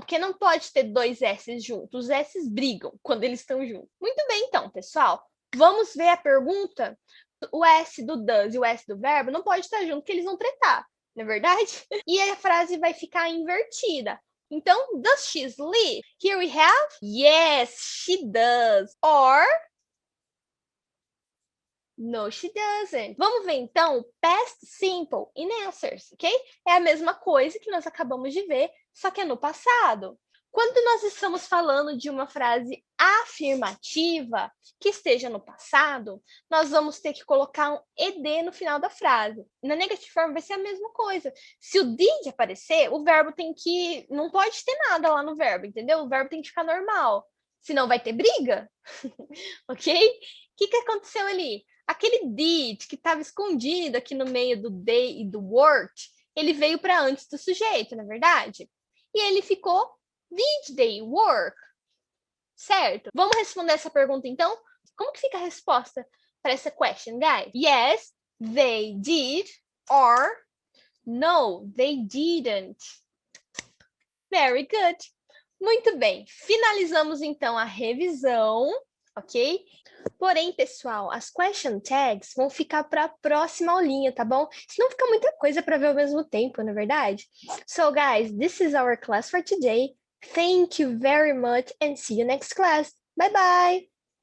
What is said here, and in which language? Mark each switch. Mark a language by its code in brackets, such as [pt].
[pt] Porque não pode ter dois S juntos. Os S brigam quando eles estão juntos. Muito bem, então, pessoal. Vamos ver a pergunta. O S do does e o S do verbo não pode estar junto, porque eles vão tretar, não é verdade? E a frase vai ficar invertida. [en] Então, does she sleep? Here we have, yes, she does. Or, no, she doesn't. [pt] Vamos ver, então, [en] past simple in answers, [pt] ok? É a mesma coisa que nós acabamos de ver, só que é no passado. Quando nós estamos falando de uma frase afirmativa que esteja no passado, nós vamos ter que colocar um ed no final da frase. Na negative form vai ser a mesma coisa. Se o did aparecer, o verbo tem que... Não pode ter nada lá no verbo, entendeu? O verbo tem que ficar normal. Senão vai ter briga. Ok? O que aconteceu ali? Aquele did que estava escondido aqui no meio do they e do worked, ele veio para antes do sujeito, não é verdade? E ele ficou [en] did they work? [pt] Certo? Vamos responder essa pergunta, então? Como que fica a resposta para essa question, guys? [en] Yes, they did, or no, they didn't. Very good. [pt] Muito bem. Finalizamos, então, a revisão, ok? Porém, pessoal, as question tags vão ficar para a próxima aulinha, tá bom? Senão fica muita coisa para ver ao mesmo tempo, não é verdade? [en] So, guys, this is our class for today. Thank you very much and see you next class. Bye bye.